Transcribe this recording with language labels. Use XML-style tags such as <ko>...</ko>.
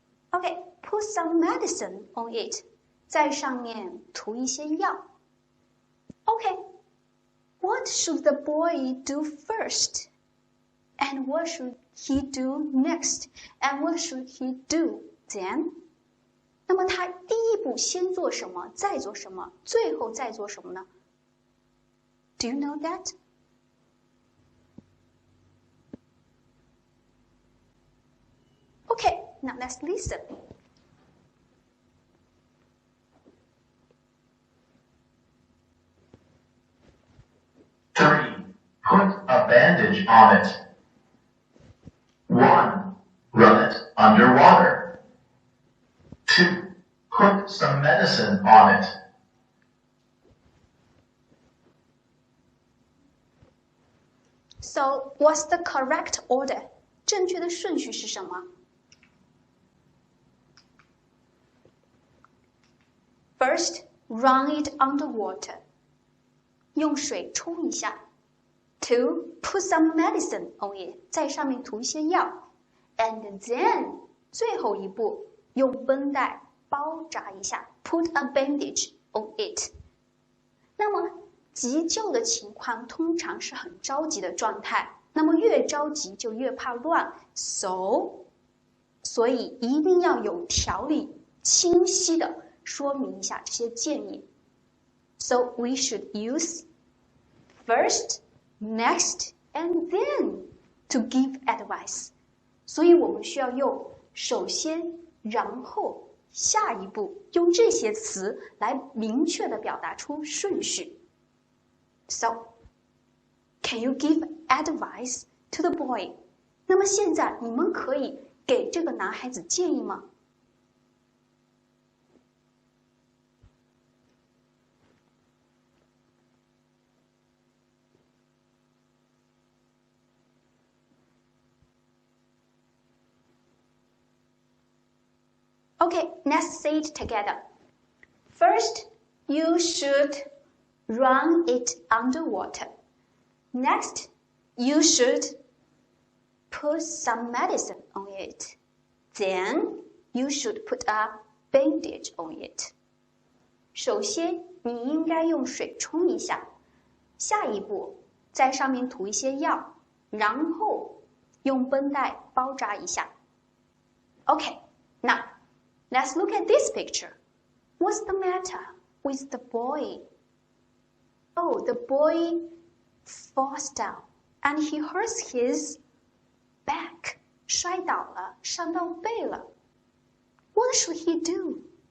<en>Okay, put some medicine on it.</en> <zh>在上面涂一些药。</zh> <en>Okay, what should the boy do first? And what should he do next? And what should he do then?</en> <zh>那么他第一步先做什么，再做什么，最后再做什么呢？</zh> <en>Do you know that? Okay, now let's listen. Three, put a bandage on it. 1. Run it underwater. 2. Put some medicine on it. So, what's the correct order?</en> <zh>正确的顺序是什么？</zh> <en>First, run it underwater.</en> <zh>用水冲一下。</zh> <en>Two, put some medicine on it.</en> <zh>在上面涂一些药。</zh> <en>And then,</en> <zh>最后一步，用绷带包扎一下。</zh> <en>Put a bandage on it.</en> <zh>那么，急救的情况通常是很着急的状态。那么越着急就越怕乱。所以一定要有条理、清晰的说明一下这些建议。</zh> <en>So we should use first, next, and then to give advice.</en> <zh>所以我们需要用首先、然后、下一步，用这些词来明确的表达出顺序。</zh> <en>So, can you give advice to the boy?</en> <zh>那么现在你们可以给这个男孩子建议吗？</zh> <en>Okay, let's say it together. First, you should run it underwater. Next, you should put some medicine on it. Then, you should put a bandage on it.</en> <zh>首先，你应该用水冲一下。下一步，在上面涂一些药，然后用绷带包扎一下。</zh> <en>Okay, now, let's look at this picture. What's the matter with the boy? Oh, the boy falls down and he hurts his back.</en> <zh>摔倒了，伤到背了。</zh> <en>What should he do?</en>